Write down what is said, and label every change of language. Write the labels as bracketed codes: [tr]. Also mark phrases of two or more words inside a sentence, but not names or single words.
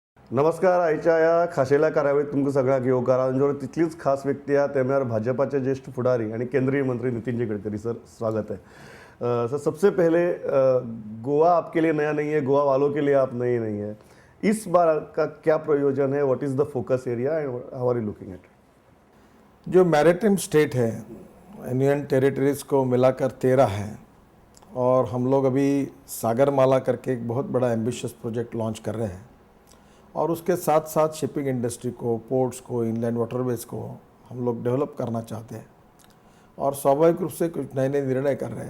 [kok] नमस्कार. आयच्या या खाशेल्या कार्यावळीत तुमकां सगळ्यांक येवकार. आमचे तितलीच खास व्यक्ती आहा ते म्हळ्यार भाजपाचे ज्येष्ठ फुडारी आणि केंद्रीय मंत्री नितिन गडकरी सर, [hi] स्वागत है. सर, सबसे पहले गोवा आपके लिए नया नहीं है, गोवा वालों के लिए आप नए नहीं है. इस बार का क्या प्रयोजन है, [en] what is the focus area and how are you looking at? [hi] जो [en] maritime state [hi] है, [en] union territories [hi] को मिलाकर 13 है और हम लोग अभी सागरमाला करके एक बहुत बड़ा [en] ambitious project [hi] लॉन्च कर रहे हैं और उसके साथ साथ [en] shipping industry [hi] को, पोर्ट्स को, [en] inland waterways [hi] को हम लोग डेवलप करना चाहते हैं और स्वाभाविक रूप से कुछ नए नए निर्णय कर रहे हैं.